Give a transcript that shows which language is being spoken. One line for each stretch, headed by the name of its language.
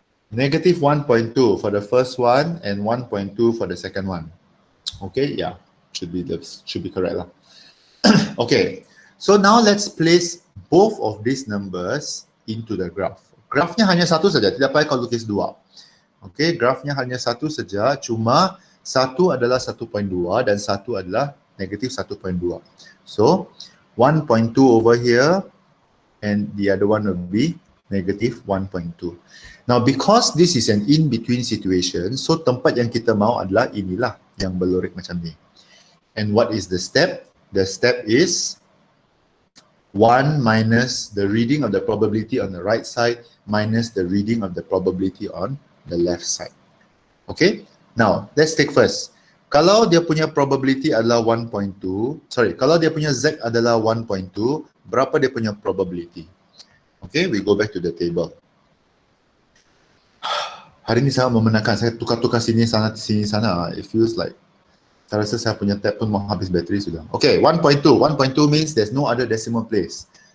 English: Negative 1.2 for the first one and 1.2 for the second one. Okay, yeah, should be correct lah. Okay, so now let's place both of these numbers into the graph.
Malay: Graphnya hanya satu saja, tidak payah kau lukis dua. Okay, graphnya hanya satu saja, cuma satu adalah 1.2 dan satu adalah negative 1.2.
English: So 1.2 over here and the other one will be negative 1.2. Now because this is an in-between situation, so
Malay: tempat yang kita mau adalah inilah yang berlorek macam ni.
English: And what is the step? The step is 1 minus the reading of the probability on the right side minus the reading of the probability on the left side. Okay? Now, let's take first.
Malay: Kalau dia punya probability adalah 1.2, sorry, kalau dia punya Z adalah 1.2, berapa dia punya probability?
English: Okay, we go back to the table.
Malay: Hari ni sangat memenangkan, saya tukar-tukar sini sana, sini sana.
English: It feels like
Malay: saya rasa saya punya tab pun mau habis bateri sudah. Okay, 1.2.
English: 1.2 means there's no other decimal place.